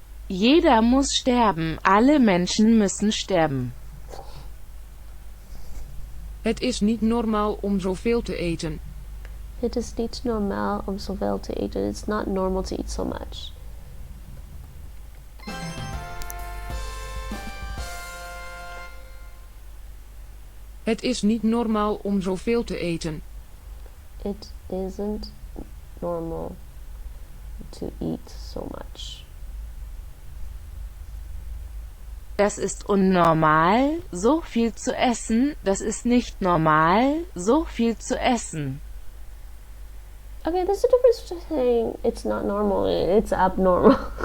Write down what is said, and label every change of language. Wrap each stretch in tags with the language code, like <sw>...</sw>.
<de>jeder muss sterben, alle Menschen müssen sterben.</de> <nl>Het is niet normaal om zoveel te eten. Het is niet normaal om zoveel te eten.</nl> <en>It's not normal to eat so much.</en> <nl>Het is niet normaal om zoveel te eten.</nl> <en>It isn't normal to eat so much.</en> <de>Das ist unnormal, so viel zu essen, das ist nicht normal, so viel zu essen.</de> <en>Okay, there's a difference between saying it's not normal and it's abnormal.</en>